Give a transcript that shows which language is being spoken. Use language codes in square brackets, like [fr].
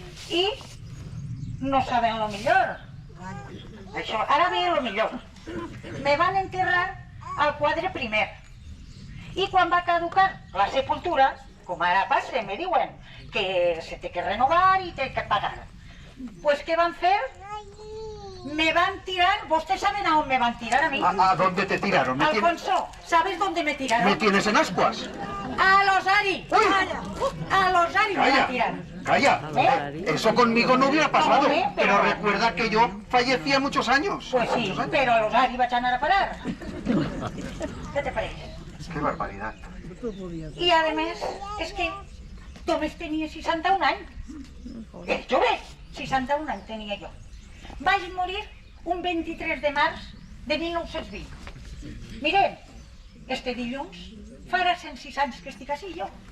[ca] I no saben lo millor. Això, ara ve lo millor. Me van enterrar al quadre primer. I quan va caducar la sepultura, com ara passa, me diuen que se té que renovar i té que pagar. Pues què van fer? [es] Me van tirar, ¿ustedes saben a dónde me van a tirar a mí? ¿A dónde te tiraron? Alfonso, ¿sabes dónde me tiraron? ¿Me tienes en ascuas? A los Ari. A los Ari me van a tirar. Calla, eso conmigo no hubiera pasado, Hombre, pero recuerda que yo fallecí a muchos años. Pues sí, pero a los Ari [ca] vaig anar a parar. [es] ¿Qué te parece? Qué barbaridad. Y además, es que [ca] només tenia 61 anys. És jove, 61 anys tenia jo. Vaig morir un 23 de març de 1920. Mireu, este dilluns farà 106 anys que estic així jo.